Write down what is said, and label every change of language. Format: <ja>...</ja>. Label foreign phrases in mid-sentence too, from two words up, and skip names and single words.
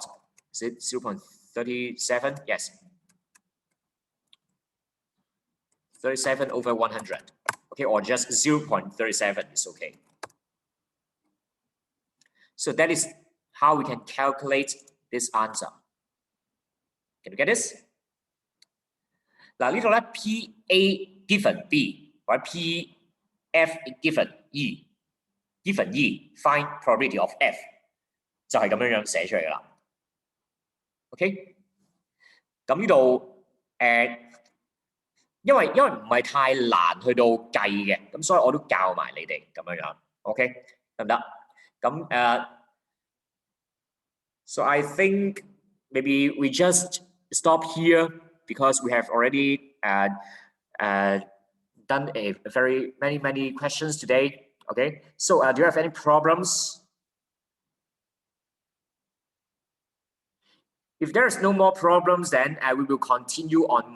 <en>Is it 0.37? Yes. 37 over 100. Okay, or just 0.37 is okay. So that is how we can calculate this answer. Can you get this?</en> <yue>嗱呢度咧</yue> <en>P A given B</en> <yue>或者</yue> <en>P F given E given E find probability of F</en> <yue>就係咁樣寫出嚟噶啦。OK， 咁呢度因為唔係太難去到計嘅，咁所以我都教埋你哋咁樣樣。OK， 得唔得？</yue> <en>咁 So I think maybe we just stop here because we have already done a very many questions today. Okay, so do you have any problems? If there is no more problems, then we will continue on Monday.</en>